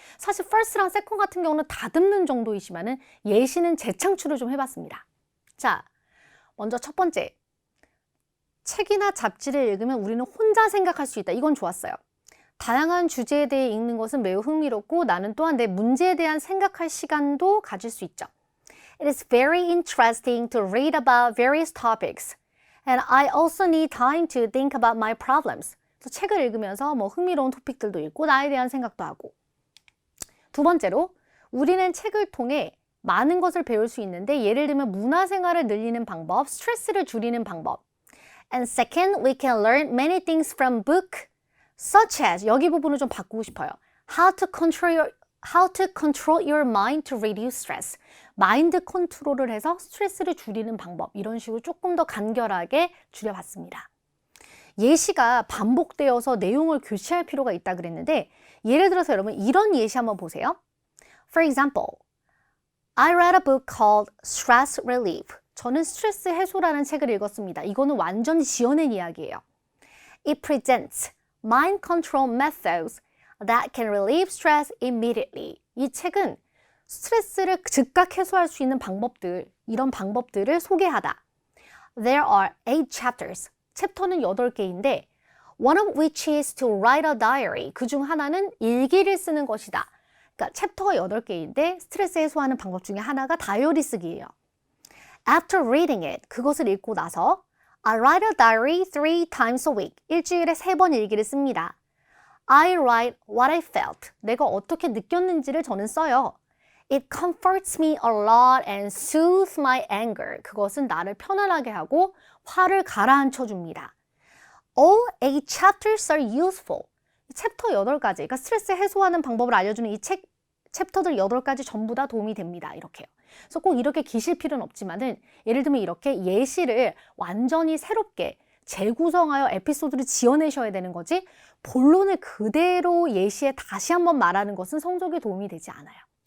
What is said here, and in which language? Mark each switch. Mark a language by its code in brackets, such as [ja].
[ko] 사실 first랑 second 같은 경우는 다듬는 정도이지만은 예시는 재창출을 좀 해봤습니다. 자, 먼저 첫 번째. 책이나 잡지를 읽으면 우리는 혼자 생각할 수 있다. 이건 좋았어요. 다양한 주제에 대해 읽는 것은 매우 흥미롭고 나는 또한 내 문제에 대한 생각할 시간도 가질 수 있죠. [en] It is very interesting to read about various topics. And I also need time to think about my problems. [ko] 그래서 책을 읽으면서 뭐 흥미로운 토픽들도 읽고 나에 대한 생각도 하고. 두 번째로 우리는 책을 통해 많은 것을 배울 수 있는데 예를 들면 문화생활을 늘리는 방법, 스트레스를 줄이는 방법. [en] And second, we can learn many things from book, such as [ko] 여기 부분을 좀 바꾸고 싶어요. [en] How to control your mind to reduce stress. [ko] 마인드 컨트롤을 해서 스트레스를 줄이는 방법. 이런 식으로 조금 더 간결하게 줄여봤습니다. 예시가 반복되어서 내용을 교체할 필요가 있다 그랬는데 예를 들어서 여러분 이런 예시 한번 보세요. [en] For example, I read a book called Stress Relief. [ko] 저는 스트레스 해소라는 책을 읽었습니다. 이거는 완전히 지어낸 이야기예요. [en] It presents mind control methods that can relieve stress immediately. [ko] 이 책은 스트레스를 즉각 해소할 수 있는 방법들, 이런 방법들을 소개하다. [en] There are 8 chapters. [ko] 챕터는 8개인데 [en] one of which is to write a diary. [ko] 그중 하나는 일기를 쓰는 것이다. 그러니까 챕터가 8개인데 스트레스 해소하는 방법 중에 하나가 다이어리 쓰기예요. [en] After reading it, [ko] 그것을 읽고 나서 [en] I write a diary 3 times a week. [ko] 일주일에 3번 일기를 씁니다. [en] I write what I felt. [ko] 내가 어떻게 느꼈는지를 저는 써요. [en] It comforts me a lot and soothes my anger. [ko] 그것은 나를 편안하게 하고 화를 가라앉혀 줍니다. [en] All 8 chapters are useful. [ko] 챕터 8가지, 그러니까 스트레스 해소하는 방법을 알려주는 이 챕터들 8가지 전부 다 도움이 됩니다. 이렇게요. 그래서 꼭 이렇게 기실 필요는 없지만은 예를 들면 이렇게 예시를 완전히 새롭게 재구성하여 에피소드를 지어내셔야 되는 거지 본론을 그대로 예시에 다시 한번 말하는 것은 성적에 도움이 되지 않아요.